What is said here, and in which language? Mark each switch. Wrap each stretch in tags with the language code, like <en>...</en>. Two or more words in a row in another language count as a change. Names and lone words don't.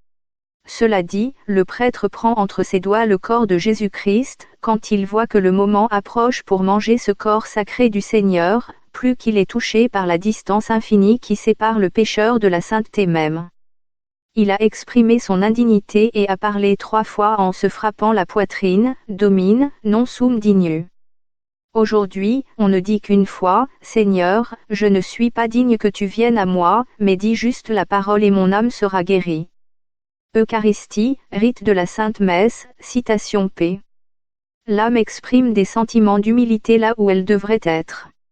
<fr>Cela dit, le prêtre prend entre ses doigts le corps de Jésus-Christ, quand il voit que le moment approche pour manger ce corps sacré du Seigneur, plus qu'il est touché par la distance infinie qui sépare le pécheur de la sainteté même. Il a exprimé son indignité et a parlé 3 fois en se frappant la poitrine:</fr> <la>Domine, non sum digneux.</la> <fr>Aujourd'hui, on ne dit qu'une fois: Seigneur, je ne suis pas digne que tu viennes à moi, mais dis juste la parole et mon âme sera guérie. Eucharistie, rite de la Sainte Messe, citation p. L'âme exprime des sentiments d'humilité là où elle devrait être.</fr>